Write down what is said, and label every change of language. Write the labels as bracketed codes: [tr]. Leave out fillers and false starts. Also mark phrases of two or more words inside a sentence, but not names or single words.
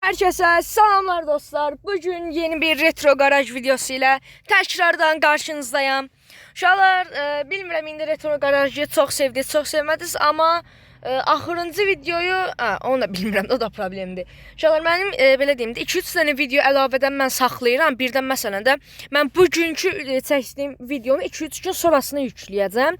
[tr] Herkese selamlar dostlar. Bugün yeni bir retro garaj videosu ile tekrardan karşınızdayım. [az] Uşaqlar, bilmirəm indi retro garajı çox sevdiniz, çox sevmədiniz, amma axırıncı videoyu, onu da bilmirəm, o da problemdir. Uşaqlar, mənim belə deyim də 2-3 dənə video əlavədən mən saxlayıram. Birdən məsələn də mən bugünkü çəkdiyim videonu 2-3 gün sonrasına yükləyəcəm.